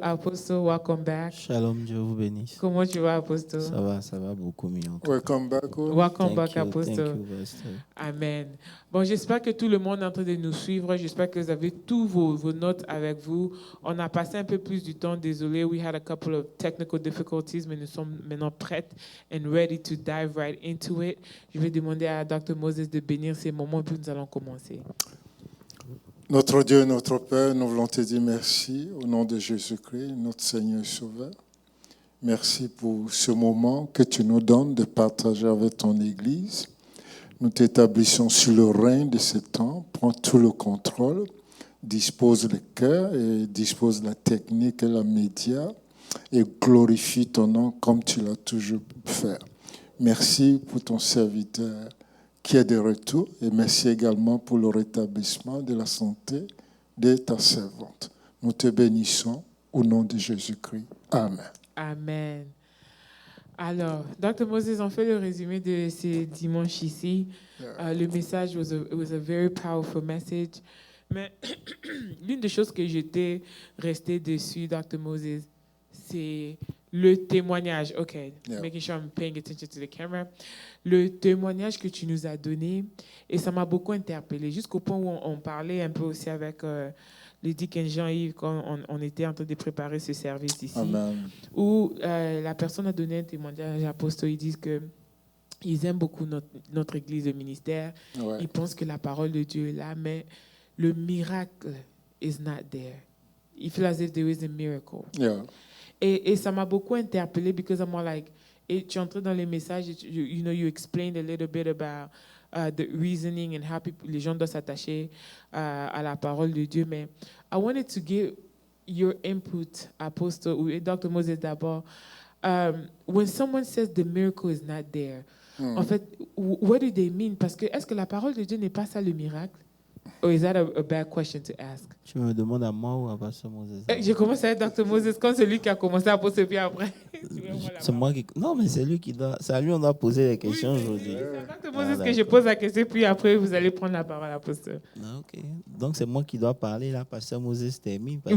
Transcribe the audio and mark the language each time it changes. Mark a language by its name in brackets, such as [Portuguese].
[English] Apostle, welcome back. [French] Shalom, Dieu vous bénisse. Comment tu vas, Apostle? Ça va beaucoup mieux. [English] Welcome back. Welcome back, Thank Apostle. you, Pastor. Amen. [French] Bon, j'espère que tout le monde est en train de nous suivre. J'espère que vous avez tous vos notes avec vous. On a passé un peu plus du temps. Désolé, [English] we had a couple of technical difficulties, [French] mais nous sommes maintenant prêts [English] and ready to dive right into it. [French] Je vais demander à Dr. Moses de bénir ces moments, puis nous allons commencer. Notre Dieu et notre Père, nous voulons te dire merci au nom de Jésus-Christ, notre Seigneur et Sauveur. Merci pour ce moment que tu nous donnes de partager avec ton Église. Nous t'établissons sur le règne de ce temps. Prends tout le contrôle. Dispose le cœur et dispose la technique et la média. Et glorifie ton nom comme tu l'as toujours fait. Merci pour ton serviteur qui est de retour. Et merci également pour le rétablissement de la santé de ta servante. Nous te bénissons au nom de Jésus-Christ. Amen. Amen. Alors, Dr. Moses, on fait le résumé de ces dimanches ici. Le message [English] was a very powerful message. [French] Mais l'une des choses que j'étais restée dessus, Dr. Moses, c'est le témoignage. [English] OK, making sure I'm paying attention to the camera. [French] Le témoignage que tu nous as donné, et ça m'a beaucoup interpellée, jusqu'au point où on parlait un peu aussi avec le Deacon Jean-Yves quand on était en train de préparer ce service ici. Amen. Où la personne a donné un témoignage à l'apôtre. Ils disent que ils aiment beaucoup notre église de ministère. Ouais. Ils pensent que la parole de Dieu est là, mais le miracle [English] is not there. You feel as if there is a miracle. Yeah. [French] Et ça m'a beaucoup interpellée [English] because I'm more like, [French] et tu entres dans les messages, [English] you explained a little bit about the reasoning and how [French] les gens doivent s'attacher à la parole de Dieu. Mais [English] I wanted to give your input, Apostle, [French] ou Dr. Moses d'abord. [English] When someone says the miracle is not there, [French] en fait, [English] what do they mean? [French] Parce que est-ce que la parole de Dieu n'est pas ça le miracle? [English] Or is that a bad question to ask? [French] Tu me demandes à moi ou à Pasteur Moses? Je commence avec Dr. Moses comme celui qui a commencé à poser, puis après. C'est moi qui... Non, mais c'est lui qui doit... C'est à lui on doit poser les questions aujourd'hui. C'est à Dr. Moses que je pose la question, puis après vous allez prendre la parole à Pasteur. Ok. Donc c'est moi qui dois parler là, Pasteur Moses termine.